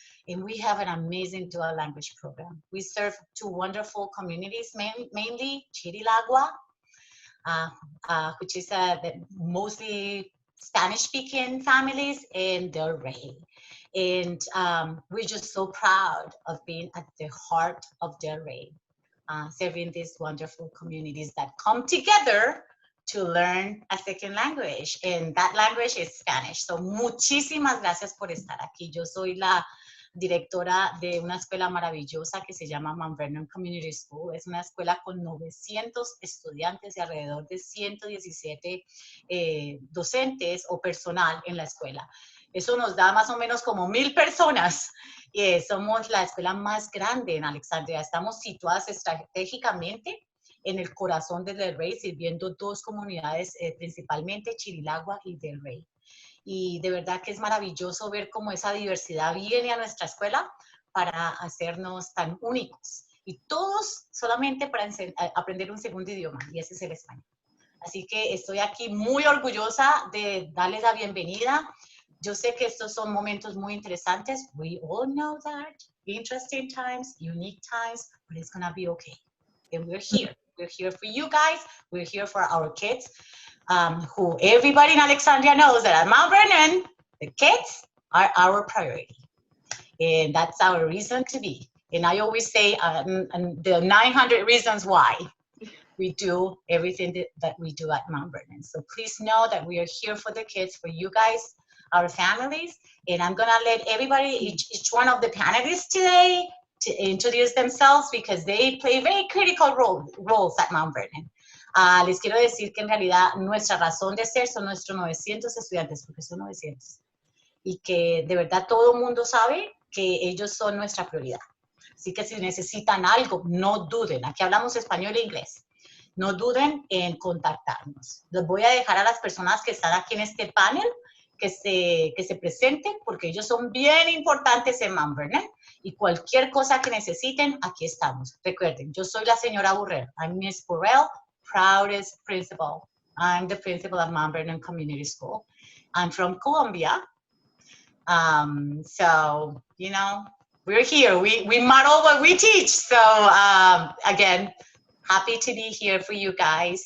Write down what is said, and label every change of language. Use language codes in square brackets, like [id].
[en] And we have an amazing dual language program. We serve two wonderful communities, mainly Chirilagua, which is mostly Spanish-speaking families, and Del Rey. And we're just so proud of being at the heart of Del Rey, serving these wonderful communities that come together to learn a second language, and that language is Spanish. [es] So muchísimas gracias por estar aquí. Yo soy la directora de una escuela maravillosa que se llama Mount Vernon Community School. Es una escuela con 900 estudiantes y alrededor de 117 docentes o personal en la escuela. Eso nos da más o menos como 1000 personas. Somos la escuela más grande en Alexandria. Estamos situadas estratégicamente en el corazón de Del Rey, sirviendo dos comunidades, principalmente Chirilagua y Del Rey. Y de verdad que es maravilloso ver cómo esa diversidad viene a nuestra escuela para hacernos tan únicos. Y todos solamente para aprender un segundo idioma, y ese es el español. Así que estoy aquí muy orgullosa de darles la bienvenida. Yo sé que estos son momentos muy interesantes. [en] We all know that. Interesting times, unique times, but it's going to be okay. And we're here. We're here for you guys. We're here for our kids. Who everybody in Alexandria knows that at Mount Vernon, the kids are our priority. And that's our reason to be. And I always say and the 900 reasons why we do everything that we do at Mount Vernon. So please know that we are here for the kids, for you guys, our families. And I'm gonna let everybody, each one of the panelists today, to introduce themselves because they play very critical roles at Mount Vernon. [es] Les quiero decir que en realidad nuestra razón de ser son nuestros 900 estudiantes, porque son 900. Y que de verdad todo el mundo sabe que ellos son nuestra prioridad. Así que si necesitan algo, no duden. Aquí hablamos español e inglés. No duden en contactarnos. Les voy a dejar a las personas que están aquí en este panel que se presenten, porque ellos son bien importantes en Mount Vernon. Y cualquier cosa que necesiten, aquí estamos. Recuerden, yo soy la señora Burrell. [en] I'm Miss Burrell, proudest principal. I'm the principal of Mount Vernon Community School. I'm from Colombia. So, you know, we're here. We model what we teach. So, again, happy to be here for you guys.